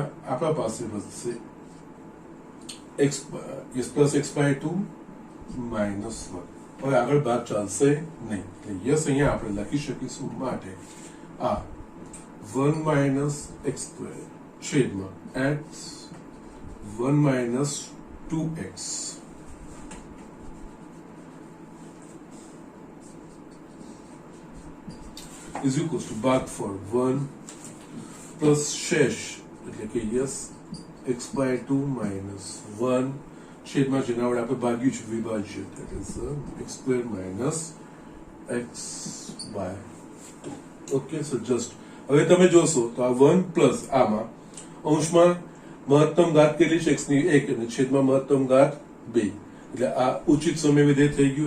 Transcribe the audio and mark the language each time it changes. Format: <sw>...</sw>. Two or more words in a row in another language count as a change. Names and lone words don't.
<gu>આપણા પાસે વધશે x પ્લસ x/2 માઇનસ 1. હવે આગળ ભાગ ચાલશે નહીં. એટલે યસ, અહીંયા આપણે લખી શકીશું માટે આ 1 - x² છેદમાં x 1 - 2x</gu> <en>is equals to</en> <gu>ભાગફળ 1 પ્લસ શેષ એટલે કે યસ x/2 માઇનસ 1 છેદમાં જેના વડે આપણે ભાગ્યું છે વિભાજ્ય,</gu> <en>that is x² - x/2. okay, so just</en> <gu>હવે તમે જોશો તો આ 1 પ્લસ આમાં અંશમાં મહત્તમ ઘાત કેટલી છે? x ની 1 અને છેદમાં મહત્તમ ઘાત 2. એટલે આ ઉચિત સમય વિધેય થઈ ગયું.</gu>